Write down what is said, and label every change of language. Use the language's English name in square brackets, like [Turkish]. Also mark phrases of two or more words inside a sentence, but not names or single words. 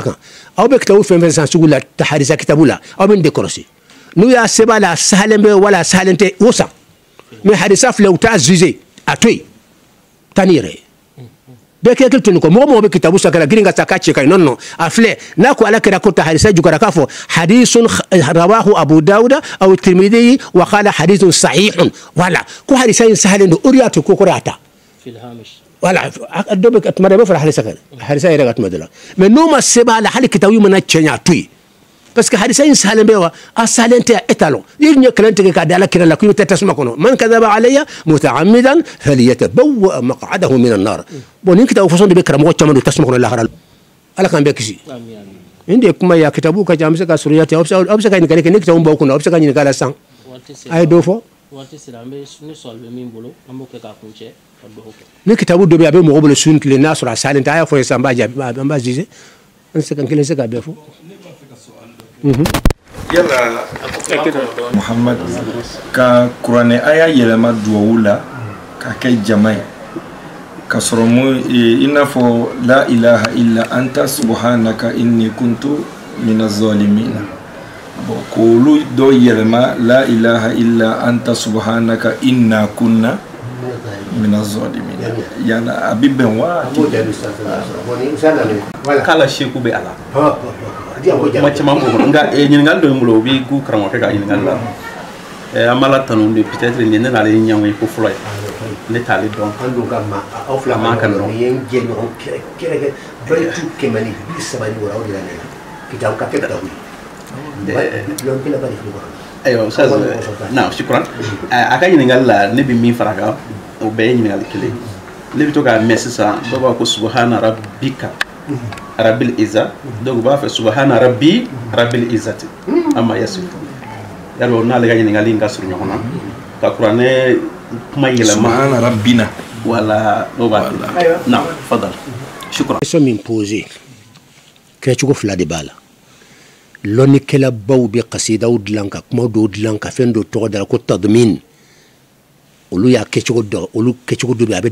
[Bambara] kan aw bɛ kitabu fɛn fɛn san sugu la hadisa kitabu la aw bɛ nin de kɔlɔsi n'u y'a sɛbɛn a la a sahalen bɛ wala a sahalen tɛ o san mais hadisa filɛ u t'a juger a to yen taa ni yɛrɛ ye bɛɛ kɛ hakili to nin kɔ mɔgɔ mɔgɔ bɛ kitabu san ka na girin ka taa k'a cɛ ka ɲi [French] non non [Bambara] a filɛ n'a ko ala kɛra ko ta hadisa jugara k'a fɔ [Arabic] حديث رواه أبو داود أو الترمذي وقال حديث صحيح [Bambara] wala ko hadisa in sahalen don o de y'a to ko kɔrɔ a ta wala dɔ bɛ tuma dɔ i bɛ fara hadisa kan hadisa yɛrɛ ka tuma dɔ la mais n'o ma sɛbɛn a la hali kitabu mana cɛɲa a to yen [French] parce que [Bambara] hadisa in sahalen bɛ wa a sahalen tɛ e t'a lɔn n'i ɲɛ kelen tigɛ k'a di ala kira la k'i bɛ taa tasuma kɔnɔ [Arabic] من كذب علي متعمدا فليتبوأ مقعده من النار [Bambara] bon nin kitabu façon de bɛ karamɔgɔ caman don tasuma kɔnɔ lahara ala k'an bɛɛ kisi nin de ye kuma ye a kitabu ka ca an bɛ se ka surunya ten aw bɛ se ka ɲininkali kɛ ni kitabu b'aw kunna aw bɛ se ka ɲininkali la sisan a ye dɔ fɔ ni kitabu dɔ bɛ yen a bɛ mɔgɔ bolo su ni tile n'a sɔrɔ a sahalen tɛ a y'a fɔ ye sisan an b'a juger an se ka kelen se k'a bɛɛ fɔ yala Muhammad ka kuranɛ aya yɛlɛma duwawu la ka kɛ jama ye ka sɔrɔ i n'a fɔ [Arabic] لا إله إلا أنت سبحانك إني كنت من الظالمين [Bambara] bon k'olu dɔ yɛlɛma [Arabic] لا إله إلا أنت سبحانك إنا كنا من الظالمين [Bambara] yala a bɛ bɛn wa k'ala seku bɛ a la kuma caman b'o kɔnɔ nka ɲininkali dɔ ye n bolo o b'i gu karamɔgɔkɛ ka ɲininkali la an b'a la tanu de peut-être nin ne n'ale ye ɲɛngo ye ko fɔlɔ ye ne t'ale dɔn a man kan dɔn ayiwa [Arabic] أستاذ نعم شكرا [Bambara] a ka ɲininkali la ne bɛ min fara kan o bɛɛ ye ɲininkali kelen ne bɛ to k'a mɛn sisan dɔw b'a ko [Arabic] سبحان ربك رب العزة [Bambara] donc b'a fɛ [Arabic] سبحان ربي رب العزة عما يصفون [Bambara] yalo n'ale ka ɲininkali in ka surun ɲɔgɔn na ka kuranɛ kuma yɛlɛma [Arabic] سبحان ربنا [Bambara] wala o b'a la na [Arabic] فضل شكرا [Bambara] question min posé kɛcogo fila de b'a la lɔnnikɛlabaw bɛ kasidaw dilan ka kuma dɔw dilan ka fɛn dɔ tɔgɔ da ko tadmin olu y'a kɛcogo dɔ olu kɛcogo dɔ bɛ a bɛ